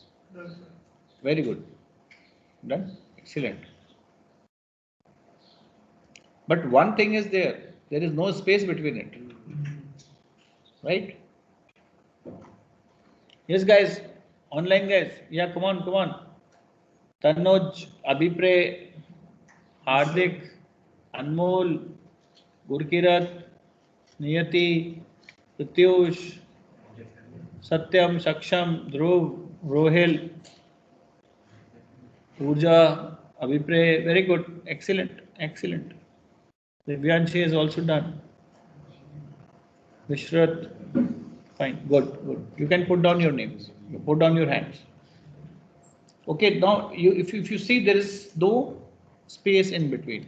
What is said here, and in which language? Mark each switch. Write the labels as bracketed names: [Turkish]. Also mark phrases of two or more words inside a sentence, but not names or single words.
[English] Very good. Done. Excellent. But one thing is there is no space between it. Right? Yes, guys. Online guys. Yeah, come on. Tanoj, Abhipray, Hardik, Anmol, Gurkirat, Niyati, Pratyush, Satyam, Saksham, Dhruv, Rohil, Pooja, Abhipray. Very good. Excellent. Divyanshi is also done. Vishrat, fine, good. You can put down your names. You put down your hands. Okay, now if you see there is no space in between.